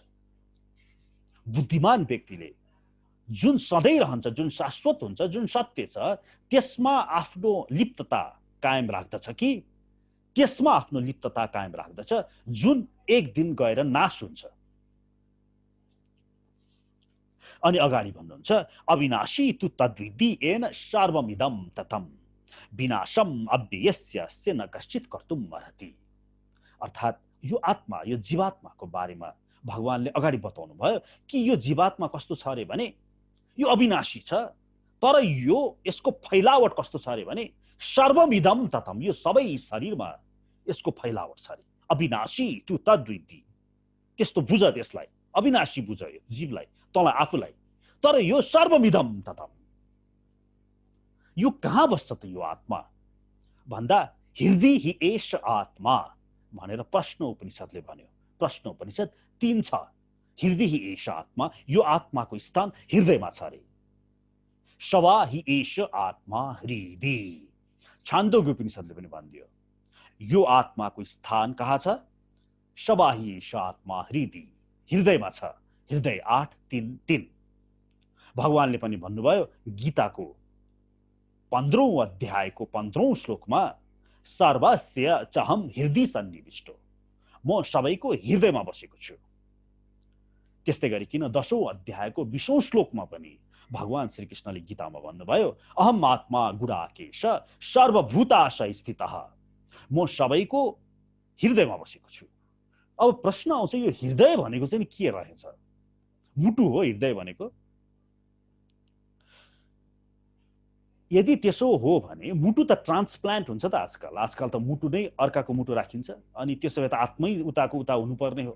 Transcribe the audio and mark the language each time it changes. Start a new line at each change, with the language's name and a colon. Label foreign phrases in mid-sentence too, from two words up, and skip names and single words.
Nepali: बुद्धिमान व्यक्तिले जुन सधैँ रहन्छ, जुन शाश्वत हुन्छ, जुन सत्य छ, त्यसमा आफ्नो लिप्तता कायम राख्दछ कि त्यसमा आफ्नो लिप्तता कायम राख्दछ जुन एक दिन गएर नाश हुन्छ। अनि अगाडि भन्नुहुन्छ
Sanskrit: अविनाशी तु तद्विद्धि येन सर्वमिदं ततम् विनाशम अव्ययस्य न कश्चित कर्तुम् अर्हति।
Nepali: अर्थात् यो आत्मा, यो जीवात्माको बारेमा भगवानले अगाडि बताउनु भयो कि यो जीवात्मा कस्तो छ अरे भने यो अविनाशी छ, तर यसको फैलावट कस्तो छ अरे भने
Sanskrit: सर्वमिदं ततम्,
Nepali: यो सबै शरीरमा यसको फैलावट छ अरे।
Sanskrit: अविनाशी तु तद्विद्धि,
Nepali: त्यस्तो बुझ, त्यसलाई अविनाशी बुझ, यो जीवलाई, तँलाई आफूलाई। तर यो
Sanskrit: सर्वमिदं ततम्,
Nepali: यो कहाँ बस्छ त यो आत्मा भन्दा
Sanskrit: हृदय हि एष आत्मा
Nepali: भनेर प्रश्न उपनिषदले भन्यो। प्रश्न उपनिषद 3 छ।
Sanskrit: हृदय हि एष आत्मा,
Nepali: यो आत्माको स्थान हृदयमा छ अरे।
Sanskrit: सवा हि एष आत्मा हृदय,
Nepali: छान्दोग्य उपनिषदले पनि भनिदियो यो आत्माको स्थान कहाँ छ?
Sanskrit: सवा हि एष आत्मा हृदय,
Nepali: हृदयमा छ। हृदय 8:3:3। भगवानले पनि भन्नुभयो गीताको 15औं अध्यायको 15औं श्लोकमा
Sanskrit: सर्वस्य चहम हृदय सन्निविष्टो,
Nepali: म सबैको हृदयमा बसेको छु। त्यस्तै गरिकन 10औं अध्यायको 20औं श्लोकमा पनि भगवान श्रीकृष्णले गीतामा भन्नुभयो
Sanskrit: अहम आत्मा गुडाकेश सर्वभूताशय स्थितः,
Nepali: म सबैको हृदयमा बसेको छु। अब प्रश्न आउँछ यो हृदय भनेको चाहिँ के रहेछ? मुटु हो हृदय भनेको? यदि त्यसो हो भने मुटु त ट्रान्सप्लान्ट हुन्छ त आजकल त मुटु नै अर्काको मुटु राखिन्छ, अनि त्यसो भए त आत्मै उताको उता हुनुपर्ने हो।